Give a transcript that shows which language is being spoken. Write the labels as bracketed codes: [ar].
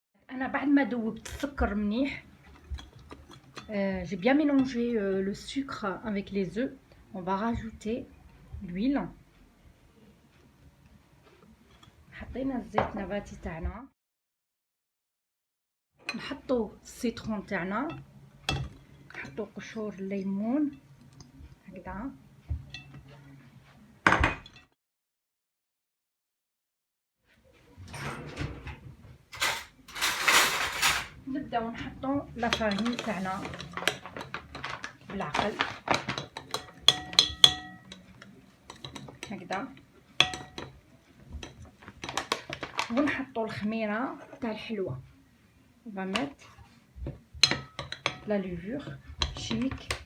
[ar] انا بعد ما ذوبت السكر منيح، [fr] j'ai bien mélangé le sucre avec les œufs. On va rajouter l'huile. [ar] حطينا الزيت نباتي تاعنا، نحطو السيترون تاعنا، نحطو قشور الليمون هكذا، نبداو نحطو لا فارين تاعنا بالعقل هكذا، ونحطو الخميره تاع الحلوه. [fr] On va mettre la levure chimique.